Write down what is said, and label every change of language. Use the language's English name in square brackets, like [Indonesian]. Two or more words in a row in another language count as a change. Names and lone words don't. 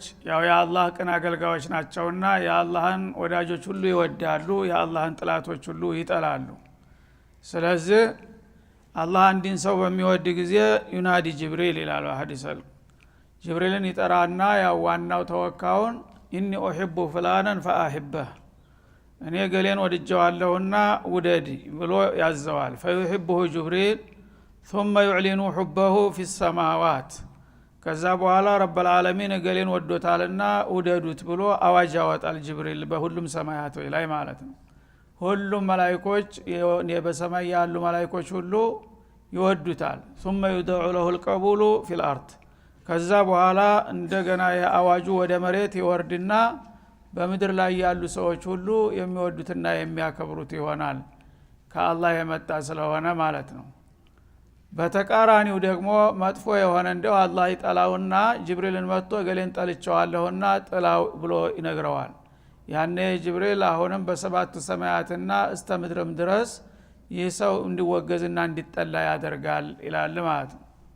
[Amharic] ያው የአላህ ቅን አገልጋዮች ናቸውና የአላህን ወዳጆች ሁሉ ይወዳሉ፣ የአላህን ጥላቶች ሁሉ ይጠላሉ። ስለዚህ አላህ አንድን ሰው በሚወድ ጊዜ [Arabic] ينادي جبريل [Amharic] ይላል ሐዲስ ጅብሪልን ይጠራና ያው ዋናው ተወካውን [Arabic] إني أحب فلانا [Amharic] ፈአሂበህ እኔ ገሌን ወድጀዋለሁና ውደድ ብሎ ያዘዋል። [Arabic] فيحبه جبريل ثم يعلن حبه في السماوات [Amharic] ከዛ በኋላ [Arabic] رب العالمين [Amharic] ገሌን ወዶታልና ውደዱት ብሎ አዋጅ ያወጣል ጅብሪል በሁሉም ሰማያት ላይ ማለት ነው። ሁሉም መላእክቶች በሰማይ ያሉ መላእክቶች ሁሉ ይወዱታል። [Arabic] ثم يدعو له القبول في الارض [Amharic] ከዛ በኋላ እንደገና የአዋጁ ወደ መሬት ይወርድና በምድር ላይ ያሉ ሰዎች ሁሉ የሚወዱትና የሚያከብሩት ይሆናል ከአላህ የመጣ ስለሆነ ማለት ነው። በተቃራኒው ደግሞ መጥፎ የሆነ እንደው አላህ ይጠላውና ጅብሪልን መጥቶ ገሌን ጠልቼዋለሁና ጥላው ብሎ ይነግረዋል። ያኔ ጅብሪል አሁንም በሰባቱ ሰማያትና እስከ ምድርም ድረስ ይህ ሰው እንዲወገዝና እንዲጠላ ያደርጋል ይላል ማለት ነው።